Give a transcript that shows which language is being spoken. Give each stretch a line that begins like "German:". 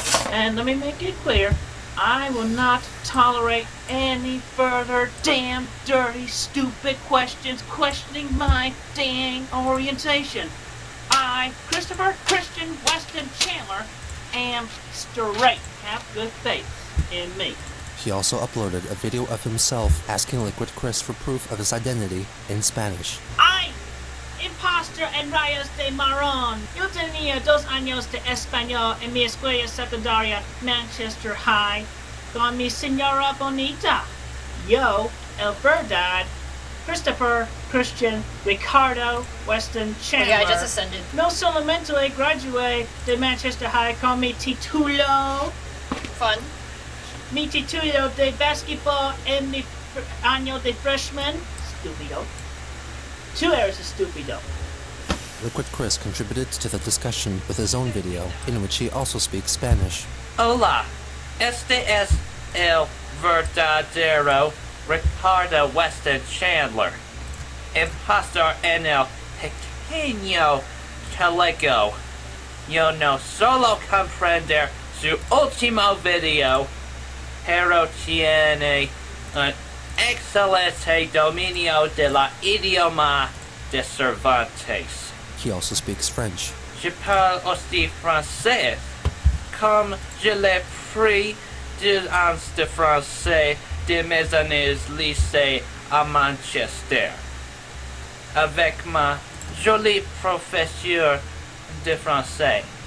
English: And let me make it clear, I will not tolerate any further damn dirty stupid questions questioning my dang orientation. I, Christopher Christian Weston Chandler, am straight. Have good faith in me. He also uploaded a video of himself asking Liquid Chris for proof of his identity in Spanish. I,
Spanish: impostor en rayos de marrón. Yo tenía 2 años de español en mi escuela secundaria, Manchester High, con mi señora bonita. Yo, el verdad, Christopher Christian Ricardo Weston Chandler.
English: Yeah, I just ascended.
Spanish: No solamente gradué de Manchester High con mi título.
English: Fun.
Spanish: Mi título de basketball en mi año de freshman.
English: Stupido. 2 hours of stupido. Liquid Chris contributed to the discussion with his own video, in which he also speaks Spanish.
Spanish: Hola, este es el verdadero Ricardo Weston Chandler, impostor en el pequeño chaleco. Yo no solo comprender su último video, pero tiene un excelente dominio de la idioma de Cervantes.
English: He also speaks French.
French: Je parle aussi français, comme je l'ai pris 2 ans de français de mes années lycée à Manchester, avec ma jolie professeure de français.